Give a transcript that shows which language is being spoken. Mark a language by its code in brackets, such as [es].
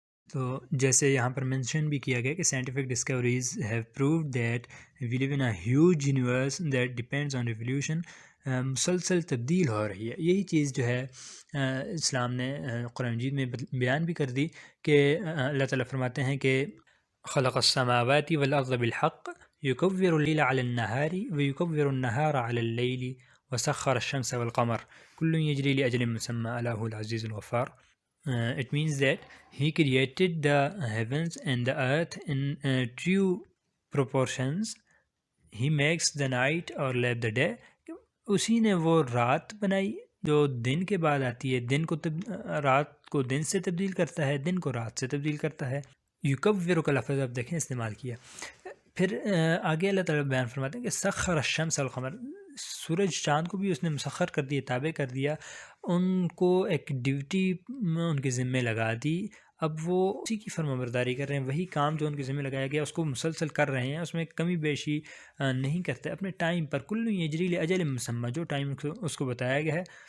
[ur] تو جیسے یہاں پر مینشن بھی کیا گیا کہ [en] scientific discoveries have proved that we live in a huge universe that depends on revolution, [ur] مسلسل تبدیل ہو رہی ہے۔ یہی چیز جو ہے اسلام نے قرآن مجید میں بیان بھی کر دی کہ اللہ تعالیٰ فرماتے ہیں کہ [ar] خلق السماوات والارض بالحق يكور الليل على النهار ويكور النهار على الليل وسخر الشمس والقمر كل يجري لأجل مسمى ألا هو العزيز الغفار. [en] It means that he created the heavens and the earth in true proportions. He makes the night or let the day. [ur] اسی نے وہ رات بنائی جو دن کے بعد آتی ہے، دن کو رات کو دن سے تبدیل کرتا ہے، دن کو رات سے تبدیل کرتا ہے۔ یکور کا لفظ آپ دیکھیں استعمال کیا۔ پھر آگے اللہ تعالیٰ بیان فرماتے ہیں کہ [ar] سخر الشمس والقمر، [ur] سورج چاند کو بھی اس نے مسخر کر دیا، تابع کر دیا، ان کو ایک ڈیوٹی ان کے ذمے لگا دی۔ اب وہ اسی کی فرما برداری کر رہے ہیں، وہی کام جو ان کے ذمہ لگایا گیا اس کو مسلسل کر رہے ہیں، اس میں کمی بیشی نہیں کرتے، اپنے ٹائم پر۔ [ar] کل یجری لاجل مسمى، [ur] جو ٹائم اس کو بتایا گیا ہے